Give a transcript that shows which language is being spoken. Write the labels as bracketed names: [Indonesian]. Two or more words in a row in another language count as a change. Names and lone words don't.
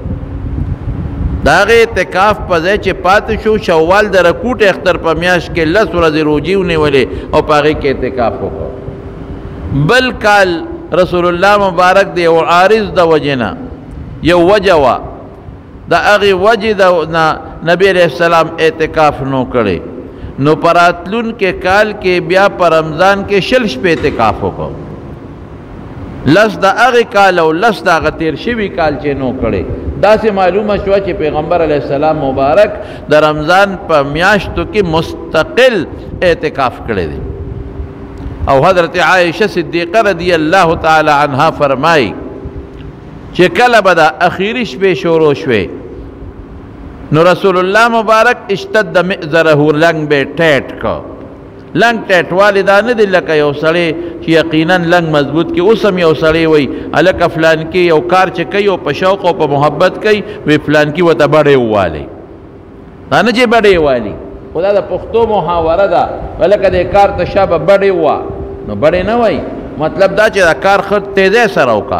[Pashto] دا غي اعتکاف په ځای چې پاتې شو شوال د رکوټ اختر په میاشت کې 10 ورځې روزې ونیولې او په هغې کې اعتکاف وکړو. بل کال رسول الله مبارک د یو عارض د وجې نه یو وجه وه، د هغې وجې نه نبی [Arabic] علیہ السلام [Pashto] اعتکاف نو کړی، نو پراتلون کے کال کے بیا پر رمضان کے 6 شپې اعتکاف وکړو. 10 د هغې کال او 10 د هغه تیر شوي کال چې نو کړی. داسې معلومه شوه چې پیغمبر [Arabic] علیہ السلام [Pashto] مبارک د رمضان په میاشتو کې مستقل اعتکاف کړی دی. او حضرت عائشہ صدیقہ [Arabic] رضی اللہ تعالی عنہا [Pashto] فرمائی چې کله به د اخیری شپې شروع شوې نو رسول الله مبارک [Arabic] اشتد مئزره [Pashto] لنګ به ټیټ کو. لنګ ټیټ والی دا نه دی لکه یو سړی چې یقینا لنګ مضبوط کی. اوس هم یو سړی وی هلکه فلان کې یو کار چې کوي او په شوق او په محبت کوي، وی فلان کې ورته بډې ووالی، دا نه چې بډې والی، خو دا د پښتو محاوره ده، هلکه دې کار ته شابه بډې ووا، نو بډې نه وایي، مطلب دا چې دا کار خود تیزه سره وکړه.